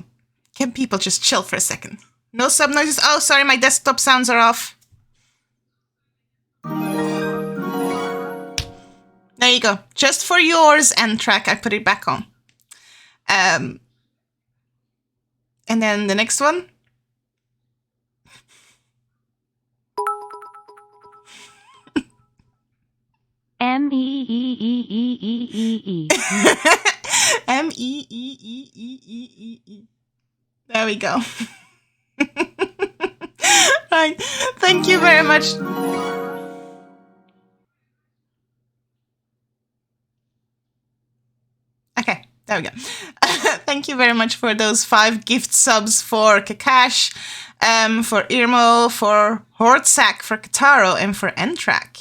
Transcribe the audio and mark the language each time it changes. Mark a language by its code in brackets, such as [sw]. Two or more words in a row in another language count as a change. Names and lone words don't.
[en] Can people just chill for a second? No sub noises. Oh, sorry, my desktop sounds are off. There you go. Just for yours end track, I put it back on. And then the next one. M-E-E-E-E-E-E-E. M-E-E-E-E-E-E-E. There we go. Right. Thank you very much. Okay, there we go. Thank you very much for those 5 gift subs for Kakash, for Irmo, for Hortsack, for Kataro, and for Entrak.